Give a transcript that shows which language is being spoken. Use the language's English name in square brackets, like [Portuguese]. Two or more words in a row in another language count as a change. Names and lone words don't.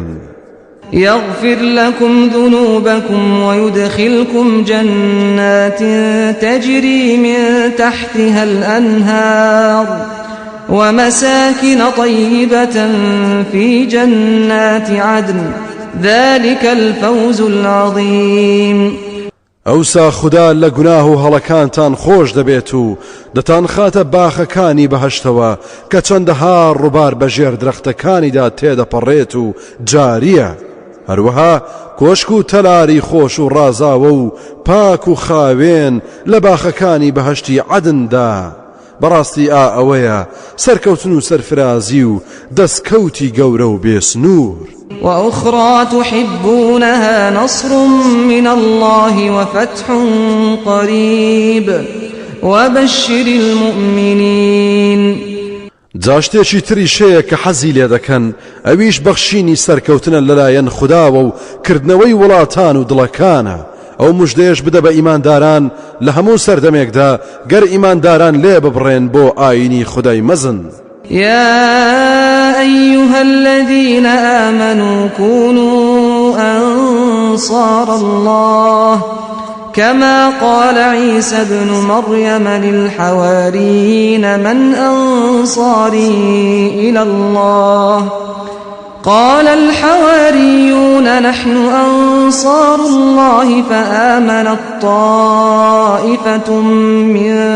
[Arabic] يغفر لكم ذنوبكم ويدخلكم جنات تجري من تحتها الأنهار ومساكن طيبة في جنات عدن ذلك الفوز العظيم [Central Kurdish] ئەوسا خوددا لە گوناه و هەڵەکانتان خۆش دەبێت و دەتان خاتە باخەکانی بەهەشتەوە کە چەندەها ڕووبار بەژێر درەختەکانیدا تێدەپەڕێت و جاریە هەروەها کۆشک و تەلاری خۆش و ڕازاوە و پاک و خاوێن لە باخەکانی بەهەشتی عەدندا بەڕاستی ئەوەیە سەرکەوتن و سەرفرازی و دەستکەوتی گەورە و بێسنوور [Arabic] وأخرى تحبونها نصر من الله وفتح قريب وبشر المؤمنين [Central Kurdish] جاشتێکی تریشەیە کە حەزی لێ دەکەن ئەویش بەخشینی سەرکەوتنە لەلایەن خودداوە و کردنەوەی وڵاتان و دڵەکانە ئەو موژدەیەش بدە بە ئیمانداران لە هەموو سەردەمێکدا گەر ئیمانداران لێ ببڕێن بۆ ئاینی خودای مەزن [Arabic] يا أيها الذين آمنوا كونوا أنصار الله كما قال عيسى ابن مريم للحواريين من أنصاري إلى الله قال الحواريون نحن أنصار الله فآمنت طائفة من